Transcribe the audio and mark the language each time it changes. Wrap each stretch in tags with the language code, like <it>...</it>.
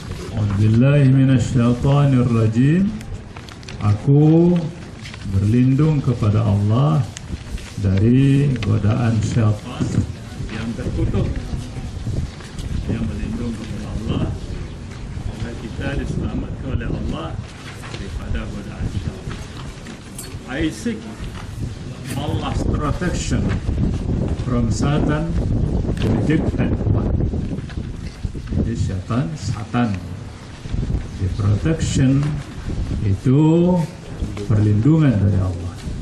<ar>A'udzubillahi minasyaitonir rajim.</ar> <id>Aku berlindung kepada Allah dari godaan syaitan yang terkutuk. Yang berlindung kepada Allah agar kita diselamatkan oleh Allah daripada godaan syaitan.</id> <en>I seek Allah's protection from Satan, rejected one.</en> <id>Jadi Satan.</id> <en>The protection</en> <id>itu perlindungan dari Allah.</id>